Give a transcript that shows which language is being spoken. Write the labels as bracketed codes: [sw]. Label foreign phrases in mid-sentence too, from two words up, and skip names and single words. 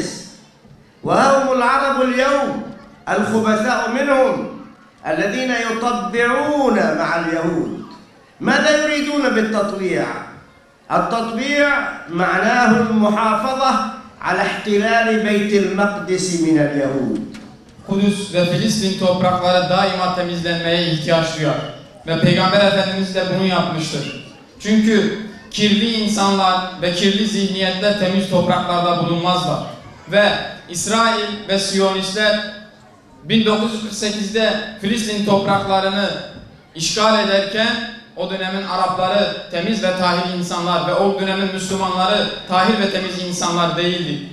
[ar] وهم العرب اليوم الخبثاء منهم الذين يطبعون مع اليهود. ماذا يريدون بالتطبيع؟ التطبيع معناه المحافظة على احتلال بيت المقدس من اليهود. [tr] Kudüs ve Filistin toprakları daima temizlenmeye ihtiyaç duyar. Ve Peygamber Efendimiz de bunu yapmıştır. Çünkü kirli insanlar ve kirli zihniyetler temiz topraklarda bulunmazlar. Ve İsrail ve Siyonistler 1948'de Filistin topraklarını işgal ederken o dönemin Arapları temiz ve tahir insanlar ve o dönemin Müslümanları tahir ve temiz insanlar değildi.